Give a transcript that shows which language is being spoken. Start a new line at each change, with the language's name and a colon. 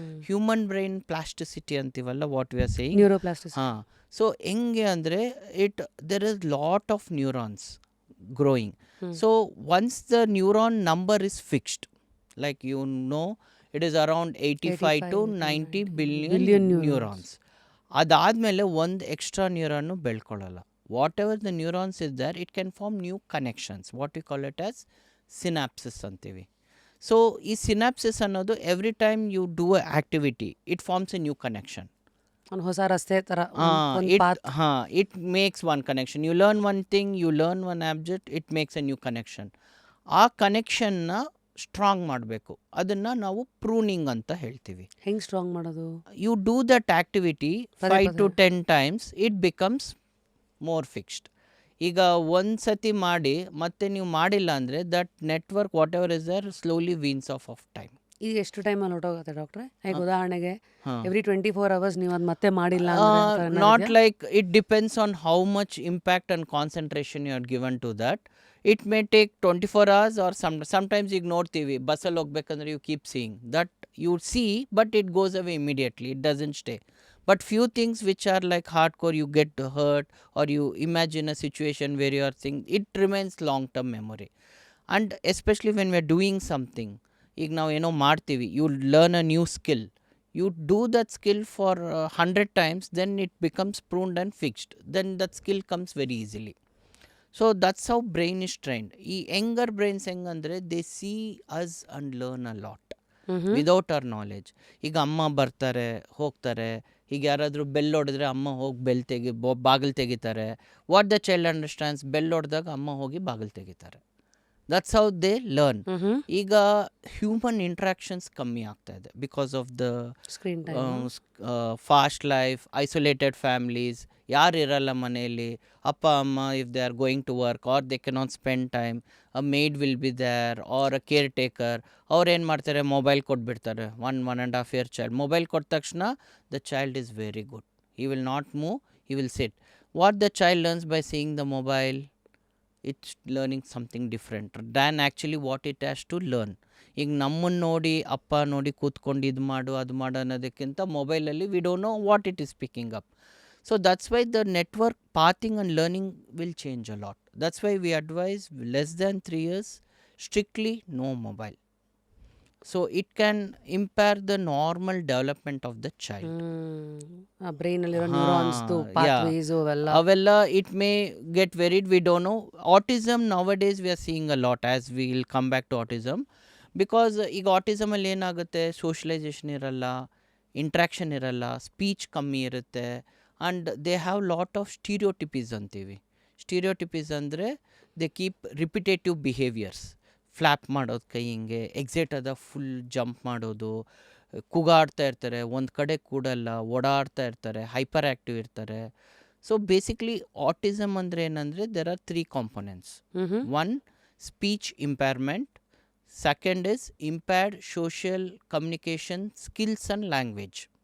English: Human brain plasticity ಅಂತೀವಲ್ಲ, what we are saying. Neuroplasticity.
Kannada: ಹಾಂ, so ಹೆಂಗೆ ಅಂದರೆ
English: there is lot of neurons growing. So once the neuron number is fixed, like you know, it is around 85 to 90 billion neurons.
Kannada: ಅದಾದಮೇಲೆ ಒಂದು extra ನ್ಯೂರಾನು ಬೆಳ್ಕೊಳ್ಳಲ್ಲ.
English: Whatever the neurons is there, it can form new connections, what you call it as synapses ಅಂತೀವಿ. So
Kannada: ಈ synopsis ಅನ್ನೋದು
English: Every time you do a activity, it forms a new connection.
Kannada: ಒಂದು ಹೊಸ ರಸ್ತೆ ಥರ ಒಂದು
English: it path. it makes one connection. You learn one thing, you learn one object, it makes a new connection.
Kannada: ಆ ಕನೆಕ್ಷನ್ನ strong ಮಾಡಬೇಕು, ಅದನ್ನು ನಾವು pruning ಅಂತ ಹೇಳ್ತೀವಿ. ಹೆಂಗೆ ಸ್ಟ್ರಾಂಗ್ ಮಾಡೋದು?
English: You do that activity 5 to 10 times, it becomes more fixed.
Kannada: ಈಗ ಒಂದು ಸತಿ ಮಾಡಿ ಮತ್ತೆ ನೀವು ಮಾಡಿಲ್ಲ ಅಂದರೆ
English: That network whatever is there slowly weans off time.
Kannada: ಈಗ ಎಷ್ಟು ಟೈಮಲ್ಲಿ ಹೊರಟೋಗುತ್ತೆ ಡಾಕ್ಟ್ರೆ? ಈಗ ಉದಾಹರಣೆಗೆ ಎವ್ರಿ 24 hours ನೀವು ಅದು ಮತ್ತೆ ಮಾಡಿಲ್ಲ ಅಂದ್ರೆ
English: not like, it depends on how much impact and concentration you are given to that. It may take 24 hours or sometimes
Kannada: ಈಗ ನೋಡ್ತೀವಿ ಬಸ್ಸಲ್ಲಿ ಹೋಗ್ಬೇಕಂದ್ರೆ
English: you keep seeing that, you see but it goes away immediately, it doesn't stay. But few things which are like hardcore, you get hurt or you imagine a situation where you are thinking, it remains long term memory. And especially when we are doing something,
Kannada: ಈಗ ನಾವು ಏನೋ ಮಾಡ್ತೀವಿ,
English: you learn a new skill, you do that skill for 100 times, then it becomes pruned and fixed, then that skill comes very easily. So that's how brain is trained. ಈ younger brains ಹೆಂಗಂದರೆ they see us and learn a lot without our knowledge.
Kannada: ಈಗ ಅಮ್ಮ ಬರ್ತಾರೆ ಹೋಗ್ತಾರೆ, ಈಗ ಯಾರಾದರೂ bell ಹೊಡೆದ್ರೆ ಅಮ್ಮ ಹೋಗಿ ಬಾಗಿಲು ತೆಗಿತಾರೆ.
English: what the child understands,
Kannada: bell ಹೊಡೆದಾಗ ಅಮ್ಮ ಹೋಗಿ ಬಾಗಿಲು ತೆಗಿತಾರೆ.
English: That's how they learn. ಈಗ human interactions
Kannada: ಕಮ್ಮಿ ಆಗ್ತಾ ಇದೆ
English: Because of the screen time. Fast life, isolated families,
Kannada: ಯಾರು ಇರಲ್ಲ ಮನೆಯಲ್ಲಿ. ಅಪ್ಪ ಅಮ್ಮ
English: If they are going to work or they cannot spend time, a maid will be there or a caretaker.
Kannada: ಅವ್ರು ಏನು ಮಾಡ್ತಾರೆ, ಮೊಬೈಲ್ ಕೊಟ್ಬಿಡ್ತಾರೆ.
English: 1.5 year child
Kannada: ಮೊಬೈಲ್ ಕೊಟ್ಟ ತಕ್ಷಣ
English: The child is very good, he will not move, he will sit. What the child learns by seeing the mobile, it's learning something different than actually what it has to learn.
Kannada: ಈಗ ನಮ್ಮನ್ನು ನೋಡಿ ಅಪ್ಪ ನೋಡಿ ಕೂತ್ಕೊಂಡು ಇದು ಮಾಡು ಅದು ಮಾಡು ಅನ್ನೋದಕ್ಕಿಂತ ಮೊಬೈಲಲ್ಲಿ
English: We don't know what it is picking up. So that's why the network pathing and learning will change a lot. That's why we advise less than 3 years strictly no mobile. So it can impair the normal development of the child.
Kannada: Brain ಅಲ್ಲಿರೋ neurons pathways
English: ಅವೆಲ್ಲ it may get varied, we don't know. Autism nowadays we are seeing a lot, as we will come back to autism, because
Kannada: ಈಗ autism ಅಲ್ಲಿ ಏನಾಗುತ್ತೆ, socialisation ಇರಲ್ಲ, interaction ಇರಲ್ಲ, speech ಕಮ್ಮಿ ಇರುತ್ತೆ,
English: And they have lot of stereotypies ಅಂತೀವಿ. Stereotypies ಅಂದರೆ they keep repetitive behaviours.
Kannada: Flap ಮಾಡೋದು ಕೈ ಹಿಂಗೆ, ಎಕ್ಸಿಟ್ ಆದ ಫುಲ್ ಜಂಪ್ ಮಾಡೋದು, ಕೂಗಾಡ್ತಾ ಇರ್ತಾರೆ, ಒಂದು ಕಡೆ ಕೂಡಲ್ಲ, ಓಡಾಡ್ತಾ ಇರ್ತಾರೆ, ಹೈಪರ್ ಆ್ಯಕ್ಟಿವ್ ಇರ್ತಾರೆ.
English: so basically autism
Kannada: ಅಂದರೆ ಏನಂದರೆ
English: There are 3 components. One, speech impairment. Second is impaired social communication skills and language.